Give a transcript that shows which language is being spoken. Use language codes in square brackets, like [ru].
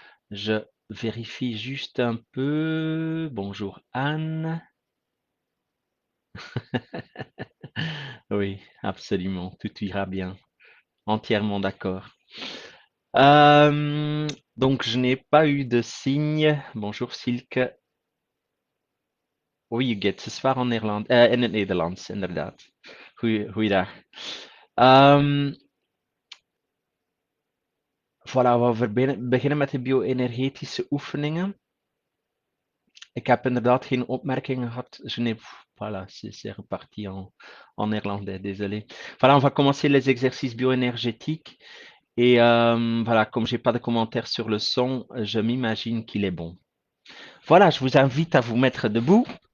[fr] Je vérifie juste un peu. Bonjour Anne. Oui, absolument, tout ira bien. Entièrement d'accord. Euh, donc, je n'ai pas eu de signe. Bonjour Silke. [nl] Oui, Judith, het is waar in Nederland, in het Nederlands, inderdaad. Goeiedag. Voilà, we beginnen met de bio-energetische oefeningen. Ik heb inderdaad geen opmerkingen gehad. [fr] Voilà, c'est reparti en néerlandais, désolé. Voilà, on va commencer les exercices bioénergétiques. Et voilà, comme j'ai pas de commentaires sur le son, je m'imagine qu'il est bon. Voilà, je vous invite à vous mettre debout.